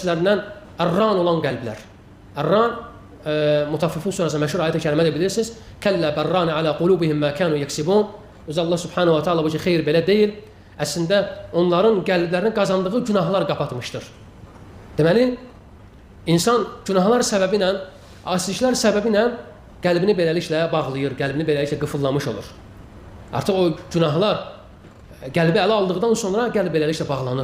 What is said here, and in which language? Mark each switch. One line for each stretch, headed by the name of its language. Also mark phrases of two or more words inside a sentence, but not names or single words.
Azerbaijani: nəfslərindən ərran olan qəlblər. Ərran, Mutaffifin surəsində məşhur ayət-i kərimədə bilirsiniz.
Arabic: كلا بل ران على قلوبهم ما كانوا يكسبون.
Azerbaijani: Özü Allah
Arabic: سبحانه وتعالى
Azerbaijani: bu ki, xeyr belə deyil. Əslində, onların qəlblərini qazandığı günahlar qapatmışdır. Deməli, insan günahlar səbəbi ilə, asiliklər səbəbi ilə qəlbini beləliklə bağlayır, qəlbini beləliklə qıfıllamış olur. Artıq o günahlar qəlbi ələ aldıqdan sonra qəlb beləliklə bağlanır.